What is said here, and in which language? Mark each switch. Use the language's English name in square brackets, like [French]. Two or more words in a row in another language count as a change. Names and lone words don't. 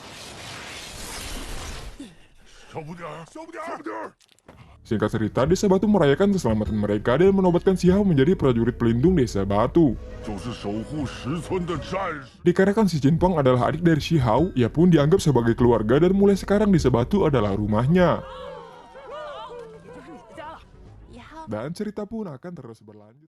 [Chinese] 小不点儿，小不点儿，小不点儿。 [Indonesian] Singkat cerita, Desa Batu merayakan keselamatan mereka dan menobatkan Xiao menjadi prajurit pelindung Desa Batu. [Chinese] 就是守护石村的战士。 [Indonesian] Dikarenakan si Jinpeng adalah adik dari Xiao, ia pun dianggap sebagai keluarga dan mulai sekarang Desa Batu adalah rumahnya. Dan cerita pun akan terus berlanjut.